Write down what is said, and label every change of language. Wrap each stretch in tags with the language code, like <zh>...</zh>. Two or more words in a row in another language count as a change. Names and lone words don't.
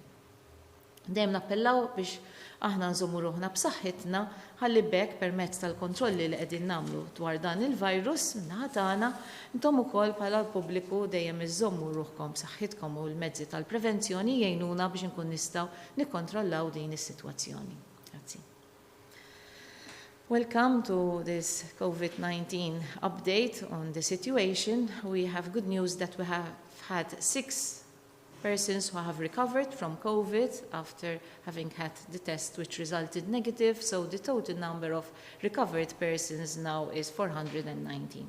<mt>Dejjem nappellaw biex aħna nżommu ruħna b'saħħitna ħalli bekk permezz tal-kontrolli li qegħdin nagħmlu dwar dan il-virus minnaħa tagħna intom ukoll bħala l-pubbliku dejjem iżommu ruħkom b'saħħitkom u l-mezzi tal-prevenzjoni jgħinuna biex inkun nistgħu nikkontrollaw din is-sitwazzjoni. Grazzi.</mt> <en>Welcome to this COVID-19 update on the situation. We have good news that we have had 6 persons who have recovered from COVID after having had the test which resulted negative, so the total number of recovered persons now is 419.</en>